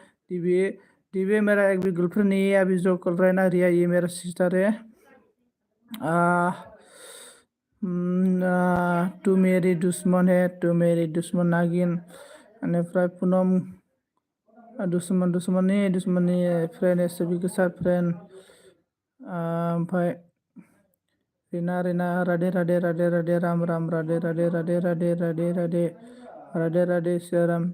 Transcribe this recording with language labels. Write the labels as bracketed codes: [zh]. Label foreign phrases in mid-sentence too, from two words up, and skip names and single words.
[hi] दिव्य दिव्य मेरा एक भी गर्लफ्रेंड नहीं है अभी, जो कॉल रहा है ना रिया, ये मेरा सिस्टर है। तू मेरी दुश्मन है, तू मेरी दुश्मन नागिन। बेनिफ्राय पुनम दुश्मन नहीं फ्रेंड है, सभी के साथ फ्रेंड। ओमफ्राय रिना राधे राधे राधे राधे राम राम राधे राधे राधे राधे राधे राधे राधे राधे श्री राम।